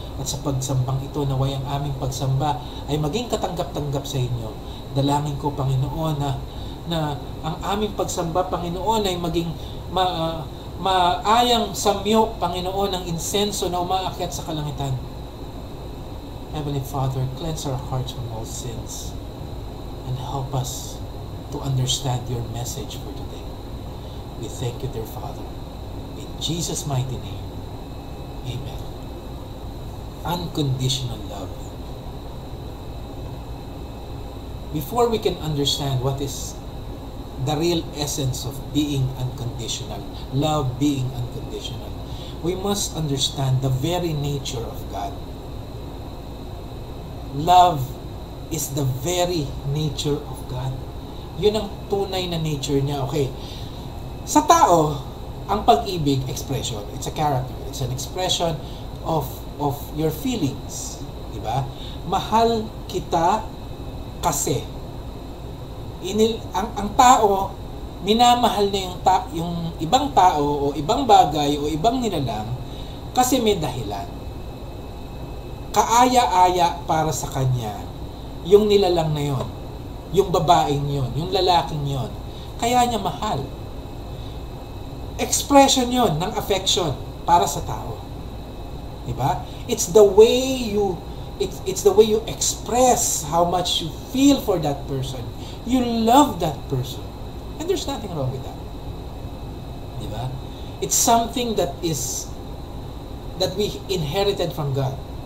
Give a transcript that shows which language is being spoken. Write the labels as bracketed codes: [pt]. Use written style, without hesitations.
[tl] At sa pagsambang ito, naway ang aming pagsamba ay maging katanggap-tanggap sa inyo. Dalangin ko, Panginoon, na ang aming pagsamba, Panginoon, ay maging maayang samyo, Panginoon, ng insenso na umaakyat sa kalangitan. [en] Heavenly Father, cleanse our hearts from all sins and help us to understand your message for today. We thank you, dear Father. In Jesus' mighty name, amen. Unconditional love. Before we can understand what is the real essence of being unconditional, love being unconditional, we must understand the very nature of God. Love is the very nature of God. [tl] Yun ang tunay na nature niya. Okay. Sa tao, ang pag-ibig, expression. [en] It's a character. It's an expression of your feelings. [tl] Diba? Mahal kita kasi. Ang tao, minamahal na yung ibang tao o ibang bagay o ibang nilalang kasi may dahilan. Kaaya-aya para sa kanya yung nilalang na yon, yung babaeng yon, yung lalaking yon. Kaya niya mahal. Expression yon ng affection para sa tao. Diba? [en] It's the way you express how much you feel for that person. You love that person. And there's nothing wrong with that. [tl] Diba? [en] It's something that we inherited from God.